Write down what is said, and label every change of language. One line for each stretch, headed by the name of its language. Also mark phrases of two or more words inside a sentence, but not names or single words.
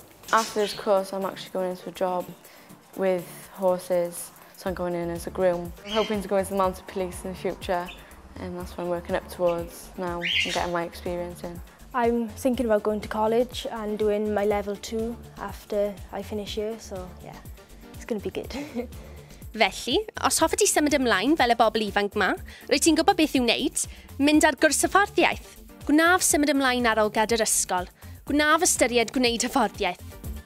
English: After this course, I'm actually going into a job with horses, so I'm going in as a groom. I'm hoping to go into the mounted police in the future, and that's what I'm working up towards now and getting my experience in. I'm thinking about going to college and doing my level 2 after I finish here, so yeah, it's going to be good.
Welsh: Felly, os hoffet ti symud ymlaen fel y bobl ifanc ma, rwyt ti'n gwybod beth i'w wneud, mynd ar gwrs hyfforddiaeth. Gwnaf symud ymlaen ar ôl gadair ysgol. Gwnaf ystyried gwneud hyfforddiaeth.